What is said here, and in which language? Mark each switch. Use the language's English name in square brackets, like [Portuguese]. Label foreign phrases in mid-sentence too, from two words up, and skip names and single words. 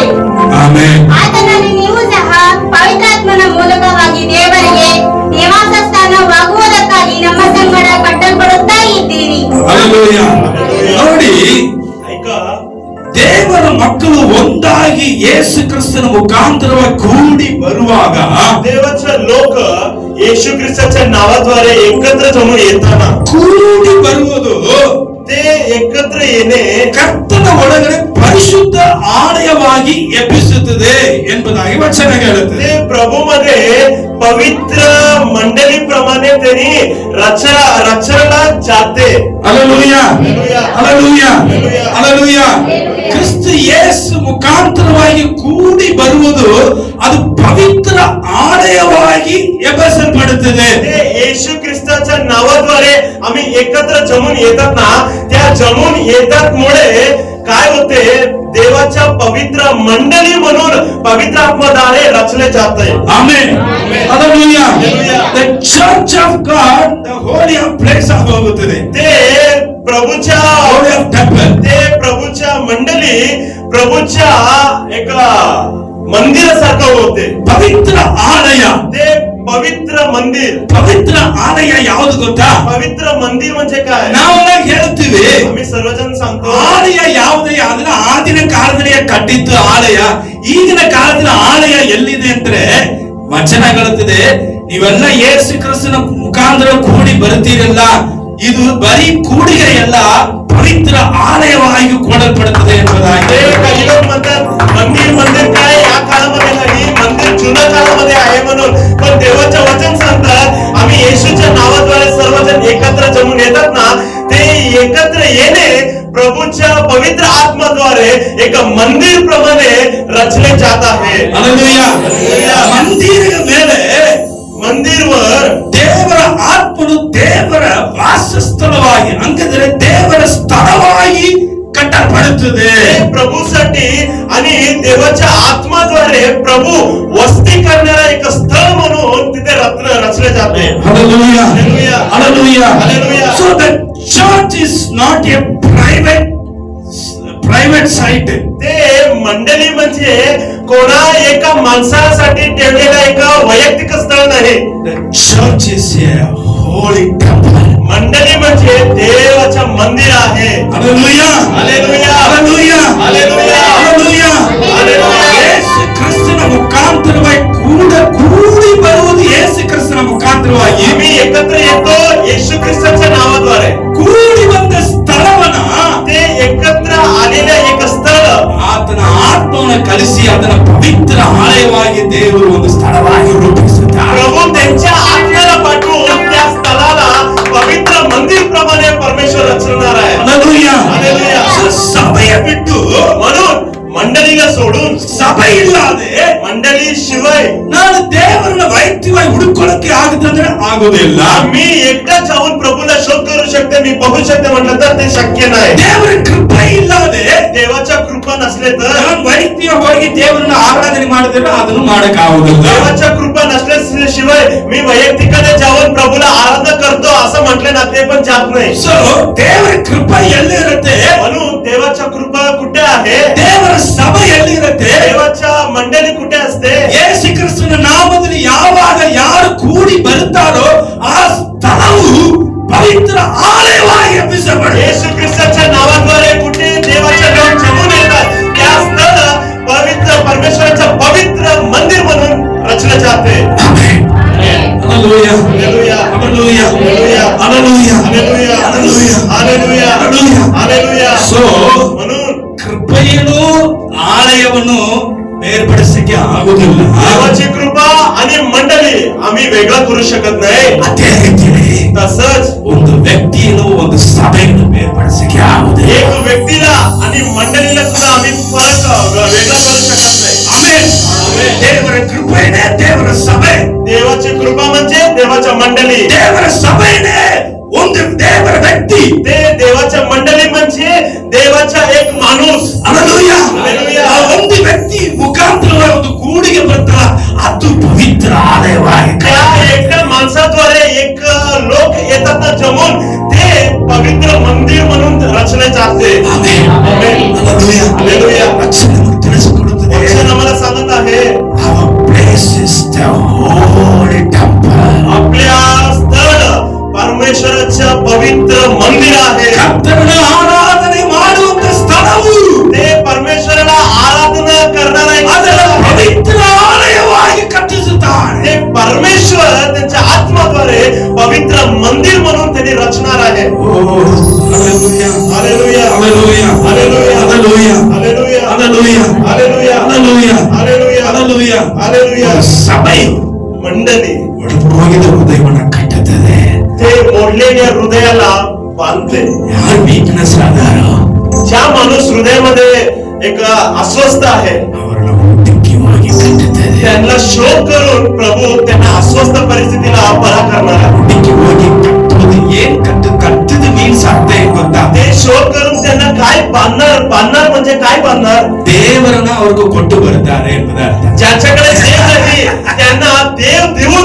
[Kannada] ಆತನಲ್ಲಿ ನೀವು ಸಹ ಪವಿತ್ರಾತ್ಮನ ಮೂಲಕವಾಗಿ ದೇವರಿಗೆ ನಿವಾಸ ಸ್ಥಾನವಾಗುವುದಕ್ಕಾಗಿ ನಮ್ಮ ಸಂಗಡ ಕಟ್ಟಲ್ಪಡುತ್ತಾ ಇದ್ದೀರಿ. ನೋಡಿ, ದೇವರ ಮಕ್ಕಳು ಒಂದಾಗಿ ಯೇಸು ಕ್ರಿಸ್ತನ मुखांतरವಾಗಿ ಕೂಡಿ ಬರುವಾಗ [Marathi] देवाचे लोक येशू ख्रिस्ताच्या नावाद्वारे एकत्र जमून येताना [Kannada] ಕೂಡಿ ಬರುವುದು [Marathi] ते एकत्र येणे [Kannada] ಕರ್ತನ ಒಳಗಡೆ ಪರಿಶುದ್ಧ ಆಲಯವಾಗಿ ಎಬ್ಬಿಸುತ್ತದೆ ಎಂಬುದಾಗಿ ವಚನ ಹೇಳುತ್ತದೆ. [Marathi] ते प्रभूमध्ये पवित्र मंडली प्रमाणे त्यांनी रचना जाते. हालेलुया हालेलुया हालेलुया. [Kannada] ಕ್ರಿಸ್ತ ಯೇಸು ಮುಖಾಂತರವಾಗಿ ಕೂಡಿ ಬರುವುದು ಅದು ಪವಿತ್ರ ಆಲಯವಾಗಿ ಎಬ್ಬಿಸಲ್ಪಡುತ್ತದೆ. [Marathi] येशू ख्रिस्ताच्या नावाद्वारे आम्ही एकत्र जमून येतात ना, त्या जमून येतात मुळे काय होते, देवाच्या पवित्र मंडली म्हणून पवित्र आत्म्याद्वारे रचले जाते. आमेन हालेलुया. [English] The church of God, the holy of place ಆಗುತ್ತದೆ. [Marathi] ते प्रभूच्या [English] holy of temple, [Marathi] ते प्रभूच्या मंडली प्रभूच्या एक मंदिरासारखं होते. [Kannada] ಪವಿತ್ರ ಆಲಯ. [Marathi] ते पवित्र मंदिर. [Kannada] ಪವಿತ್ರ ಆಲಯ ಯಾವುದು ಗೊತ್ತಾ? [Marathi] पवित्र मंदिर म्हणजे काय? [Kannada] ನಾವೆಲ್ಲ ಹೇಳ್ತೀವಿ, [Marathi] आम्ही सर्वजण सांगतो [Kannada] ಆಲಯ ಯಾವುದೇ ಆದ್ರೆ ಆದಿನ ಕಾಲದಲ್ಲಿ ಕಟ್ಟಿದ್ದು ಆಲಯ. ಈಗಿನ ಕಾಲದ ಆಲಯ ಎಲ್ಲಿದೆ ಅಂದ್ರೆ ವಚನ ಹೇಳುತ್ತದೆ, ನೀವೆಲ್ಲ ಯೇಸು ಕ್ರಿಸ್ತನ ಮುಖಾಂತರ ಕೂಡಿ ಬರ್ತೀರಲ್ಲ, ಇದು ಬರೀ ಕೂಡಿಗೆ ಎಲ್ಲ ಪವಿತ್ರ ಆಲಯವಾಗಿ ಕೊಡಲ್ಪಡುತ್ತದೆ ಎಂಬುದಾಗಿ. [Marathi] काही लोक म्हणतात मंदिर काय या काळामध्ये नाही, मंदिर जुन्या काळामध्ये आहे म्हणून. पण देवाचे वचन सांगतात आम्ही येशूच्या नावाद्वारे सर्वजण एकत्र जमून येतात ना, ते एकत्र येणे प्रभूच्या पवित्र आत्म्याद्वारे एक मंदिर प्रमाणे रचले जात आहे. हालेलुया. [Kannada] ಮಂದಿರದ ಮೇಲೆ [Marathi] मंदिरवर [Kannada] ದೇವರ ಆತ್ಮನು ದೇವರ ವಾಸಸ್ಥಳವಾಗಿ ಅಂದರೆ ದೇವರ ಸ್ಥಳವಾಗಿ ಕಟ್ಟಲ್ಪಡುತ್ತದೆ. [Marathi] प्रभूसाठी आणि देवाच्या आत्म्याद्वारे प्रभू वस्ती करणारा एक स्थळ म्हणून तिथे रचले जाते. हालेलुया हालेलुया हालेलुया. [English] So the church is not a private site. [Marathi] ते मंडली म्हणजे कोणा एका माणसासाठी ठेवलेला एक वैयक्तिक स्थळ नाही. [English] The church is a holy temple. [Marathi] मंडली म्हणजे देवाचे मंदिर आहे. हालेलुया हालेलुया हालेलुया हालेलुया [Kannada] ಹಾಲೆಲೂಯಾ ಹಾಲೆಲೂಯಾ. ಯೇಸು ಕ್ರಿಸ್ತನ ಮುಖಾಂತರವಾಗಿ ಕೂಡಿ ಬರುವುದು ಯೇಸು ಕ್ರಿಸ್ತನ ಮುಖಾಂತರವಾಗಿ. [Marathi] आम्ही एकत्र येतो येशू ख्रिस्ताच्या नावाद्वारे. [Kannada] ಕೂಡಿ ಬಂದ ಸ್ಥಳವನ್ನ [Marathi] ते एकत्र आलेले एक स्थळ [Kannada] ಆತನ ಆತ್ಮವನ್ನು ಕಲಿಸಿ ಅದನ್ನ ಪವಿತ್ರ ಆಲಯವಾಗಿ ದೇವರು ಒಂದು ಸ್ಥಳವಾಗಿ ರೂಪಿಸುತ್ತಾರೆ. [Marathi] प्रभू त्यांच्या आत्म्याला पाठवून त्या स्थळाला पवित्र मंदिर प्रमाणे परमेश्वर रचणार आहे. [Kannada] ಹಾಲೆಲೂಯಾ [Marathi] हालेलुया. [Kannada] ಸಭೆಯ ಬಿಟ್ಟು [Marathi] म्हणून मंडळीला सोडून [Kannada] ಸಭೆ ಇಲ್ಲದೆ [Marathi] मंडळी शिवाय [Kannada] ನಾನು ದೇವರನ್ನ ವೈಯಕ್ತಿಕವಾಗಿ ಹುಡುಕೊಳ್ಳಕ್ಕೆ ಆಗುತ್ತಂದ್ರೆ ಆಗೋದಿಲ್ಲ. [Marathi] मी एकटा जाऊन प्रभूला शोध करू शकते, मी बघू शकते म्हटलं तर ते शक्य नाही. [Kannada] ದೇವರ ಕೃಪೆ ಇಲ್ಲದೆ [Marathi] देवाच्या कृपा नसले तर [Kannada] ನಾನು ವೈಯಕ್ತಿಕ ಹೋಗಿ ದೇವರನ್ನ ಆರಾಧನೆ ಮಾಡಿದ್ರೆ ಅದನ್ನು ಮಾಡಕ್ ಆಗುದಿಲ್ಲ. [Marathi] देवाच्या कृपा नसल्याशिवाय मी वैयक्तिकने जाऊन प्रभूला आराधना करतो असं म्हटले ना, ते पण जात नाही. [Kannada] ಸೊ ದೇವರ ಕೃಪೆ ಎಲ್ಲಿರುತ್ತೆ? [Marathi] म्हणून देवाच्या कृपा कुठे आहे? [Kannada] ದೇವರ ಸಭೆ ಎಲ್ಲಿರುತ್ತೆ? [Marathi] देवाच्या मंडळी कुठे असते? [Kannada] ಯೇಸು ಕ್ರಿಸ್ತನ ನಾಮದಲ್ಲಿ ಯಾವಾಗ ಯಾರು ಕೂಡಿ ಬರುತ್ತಾರೋ ಆ ಸ್ಥಳವು ಪವಿತ್ರ ಆಲಯವಾಗಿ ಎಬ್ಬಿಸಲ್ಪಡುತ್ತದೆ. [Marathi] येशू ख्रिस्ताच्या नावाद्वारे कुठे देवाचे लोक जमून येतात, त्या स्थळ पवित्र परमेश्वराचं पवित्र मंदिर म्हणून रचले जाते. हालेलुया हालेलुया हालेलुया हालेलुया [Kannada] ಹಾಲೆಲೂಯಾ [Marathi] हालेलुया [Kannada] ಹಾಲೆಲೂಯಾ [Marathi] हालेलुया [Kannada] ಹಾಲೆಲೂಯಾ. [Marathi] हालेलुया. [Kannada] ಸೊ [Marathi] म्हणून [Kannada] ಕೃಪೆಯನ್ನು ಆಲಯವನ್ನು ಬೇರ್ಪಡಿಸಕ್ಕೆ ಆಗುವುದಿಲ್ಲ. [Marathi] देवाची कृपा आणि मंडळी आम्ही वेगळं करू शकत नाही. [Kannada] ಅದೇ ರೀತಿಯಲ್ಲಿ [Marathi] तसंच [Kannada] ಒಂದು ವ್ಯಕ್ತಿಯನ್ನು ಒಂದು ಸಭೆಯನ್ನು ಬೇರ್ಪಡಿಸಕ್ಕೆ ಆಗುವುದಿಲ್ಲ. [Marathi] एक व्यक्तीला आणि मंडळीला सुद्धा आम्ही फरक वेगळा करू शकत नाही. [Kannada] ಆಮೆನ್ ದೇವರ ಕೃಪೆನೇ ದೇವರ ಸಭೆ. [Marathi] देवाची कृपा म्हणजे देवाच्या मंडळी. [Kannada] ದೇವರ ಸಭೆನೇ ಒಂದು ದೇವರ ವ್ಯಕ್ತಿ. [Marathi] देवाच्या मंडळी म्हणजे देवाचा एक माणूस. [Kannada] ಹಲ್ಲೆಲೂಯಾ. ಹಲ್ಲೆಲೂಯಾ. ಆ ಒಂದು ವ್ಯಕ್ತಿ ಮುಖಾಂತರವಾಗಿ ಒಂದು ಕೂಡಿಗೆ ಬರ್ತಾರ, ಅದು ಪವಿತ್ರ ಆಲಯವಾಗಿ. [Marathi] त्या एका माणसाद्वारे एक लोक येतात ना जमून, ते पवित्र मंदिर म्हणून रचले जाते. [Kannada] ಆಮೆನ್. ಹಲ್ಲೆಲೂಯಾ. ಹಲ್ಲೆಲೂಯಾ. ವಚನ ನಮಗೆ ತಿಳಿಸಿಕೊಡುತ್ತದೆ. [Marathi] वचन आम्हाला सांगत आहे, [English] Our place is the holy temple. [Marathi] आपल्या स्थळ परमेश्वराच्या पवित्र मंदिर आहे. [Kannada] ಕರ್ತನ ಆರಾಧನೆ ಮಾಡುವಂತ ಸ್ಥಳವು [Marathi] ते परमेश्वराला आराधना करणारा एक [Kannada] ಅದರ [Marathi] स्थळ आहे. [Kannada] ಪವಿತ್ರ ಆಲಯವಾಗಿ ಕಟ್ಟಿಸುತ್ತಾನೆ. [Marathi] ते परमेश्वर त्यांच्या आत्माद्वारे पवित्र मंदिर म्हणून त्यांनी रचणार आहे. [Kannada] ಹಲ್ಲೆಲೂಯಾ. [Marathi] हालेलुया. [Kannada] ಹಲ್ಲೆಲೂಯಾ. [Marathi] हालेलुया. [Kannada] ಹಲ್ಲೆಲೂಯಾ. [Marathi] हालेलुया. [Kannada] ಹಲ್ಲೆಲೂಯಾ. [Marathi] हालेलुया. [Kannada] ಹಲ್ಲೆಲೂಯಾ. [Marathi] हालेलुया. [Kannada] ಹಲ್ಲೆಲೂಯಾ. [Marathi] हालेलुया. [Kannada] ಸಭೆಯು [Marathi] मंडळी [Kannada] ಒಡೆದುಹೋಗಿದ ಹೃದಯವನ್ನು ಕಟ್ಟುತ್ತದೆ. [Marathi] ते मोडलेल्या हृदयाला बांधते. [Kannada] ಯಾರು ವೀಕ್ನೆಸ್ ಆದಾರೋ [Marathi] ज्या माणूस हृदयामध्ये एक अस्वस्थ आहे, [Kannada] ಅವರನ್ನು ಉದ್ದಕ್ಕವಾಗಿ ಕಟ್ಟುತ್ತದೆ. [Marathi] त्यांना शोध करून प्रभू त्यांना अस्वस्थ परिस्थितीला बरा करणार आहे. [Kannada] ಉದ್ದಕ್ಕವಾಗಿ ಕಟ್ಟುವುದು ಏನ್ ಕಟ್ಟುದು ಮೀನ್ಸ್ ಅರ್ಥ ಏನ್ ಗೊತ್ತಾ? [Marathi] ते शोध करून त्यांना काय बांधणार म्हणजे काय बांधणार? [Kannada] ದೇವರನ್ನ ಅವ್ರಿಗೂ ಕೊಟ್ಟು ಬರ್ತಾರೆ ಎಂಬುದು ಅರ್ಥ. [Marathi] ज्याच्याकडे देव नाही त्यांना देव